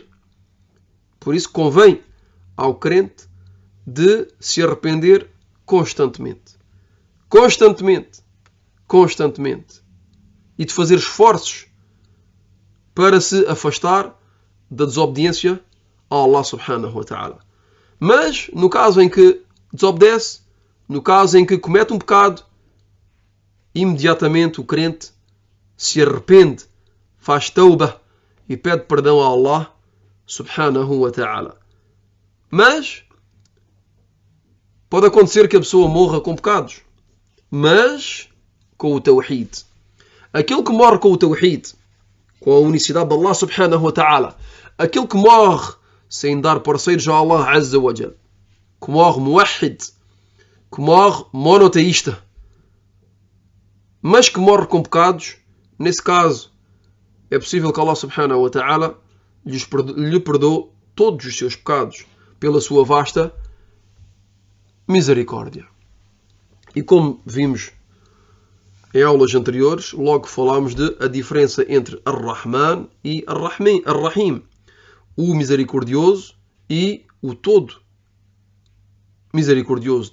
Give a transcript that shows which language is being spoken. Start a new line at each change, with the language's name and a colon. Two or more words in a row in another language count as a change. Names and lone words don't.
Portuguese: Por isso convém ao crente de se arrepender constantemente. E de fazer esforços para se afastar da desobediência a Allah
Arabic: سبحانه وتعالى.
Portuguese: Mas no caso em que desobedece, no caso em que comete um pecado, imediatamente o crente se arrepende, faz tauba e pede perdão a Allah
Arabic: سبحانه وتعالى.
Portuguese: Mas pode acontecer que a pessoa morra com pecados, mas com o tawhid. Aquele que morre com o tawhid, com a unicidade de Allah
Arabic: سبحانه وتعالى,
Portuguese: aquele que morre sem dar parceiros a Allah
Arabic: عز وجل,
Portuguese: que morre muwahhid, que morre monoteísta, mas que morre com pecados, nesse caso é possível que Allah
Arabic: سبحانه وتعالى
Portuguese: lhe perdoe todos os seus pecados pela sua vasta misericórdia. E como vimos em aulas anteriores, logo falámos de a diferença entre Ar-Rahman e Ar-Rahim, o misericordioso e o todo misericordioso.